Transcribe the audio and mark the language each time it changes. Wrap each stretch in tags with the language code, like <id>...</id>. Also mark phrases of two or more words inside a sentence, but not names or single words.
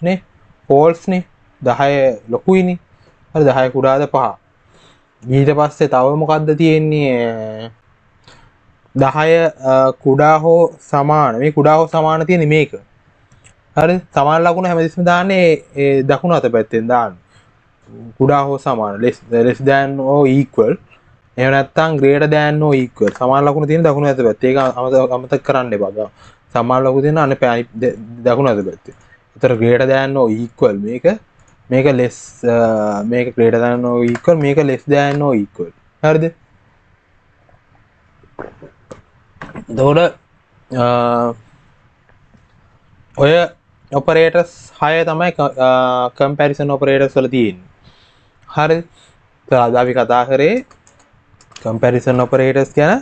<si>false නේ. 10 ලොකුයිනේ. හරි 10 කුඩාද 5. ඊට පස්සේ තව මොකද්ද තියෙන්නේ 10 කුඩා හෝ සමාන. මේ කුඩා හෝ සමාන තියෙන්නේ මේක. හරි සමාන ලකුණ හැමතිස්සෙම දාන්නේ ඒ දකුණු අත පැත්තෙන් දාන්න. කුඩා හෝ සමාන</si> <en>less than or equal.</en> <si>එහෙම නැත්නම්</si> <en>greater than or equal.</en> <si>සමාන ලකුණ තියෙන දකුණු අත පැත්තේ. ඒක අමතක කරන්න එපා. සමාන ලකුණ තියෙන අනේ දකුණු අත පැත්තේ.</si> <en>ඒතර greater than or equal මේක less මේක greater than or equal මේක less than or equal.</en> <si>හරිද? එතකොට ඔය operators 6 තමයි</si> <en>comparison operators</en> <si>වල තියෙන්නේ. හරිද? අද අපි කතා කරේ</si> <en>comparison operators</en> <si>ගැන.</si>